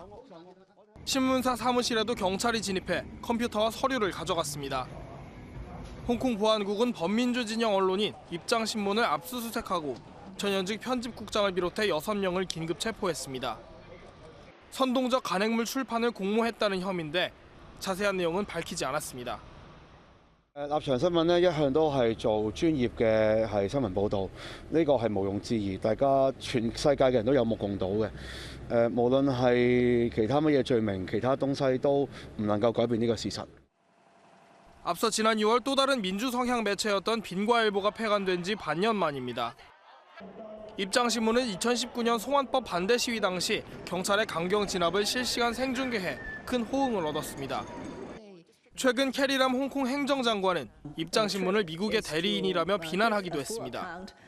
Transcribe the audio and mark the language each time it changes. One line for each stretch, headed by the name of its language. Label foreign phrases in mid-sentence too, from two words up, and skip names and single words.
Korean: 신문사 사무실에도 경찰이 진입해 컴퓨터와 서류를 가져갔습니다. 홍콩 보안국은 범민주 진영 언론인 입장신문을 압수수색하고 전현직 편집국장을 비롯해 6명을 긴급 체포했습니다. 선동적 간행물 출판을 공모했다는 혐의인데 자세한 내용은 밝히지 않았습니다.
Cantonese: 立場新聞咧一向都係做專業嘅新聞報導，呢個係毋庸置疑，大家全世界嘅人都有目共睹嘅。無論係其他乜嘢罪名，其他東西都唔能夠改變呢個事實。
Korean: 앞서 지난 6월 또 다른 민주 성향 매체였던 빈과일보가 폐간된 지 반년 만입니다. 입장신문은 2019년 송환법 반대 시위 당시 경찰의 강경 진압을 실시간 생중계해 큰 호응을 얻었습니다. 최근 캐리람 홍콩 행정장관은 입장신문을 미국의 대리인이라며 비난하기도 했습니다.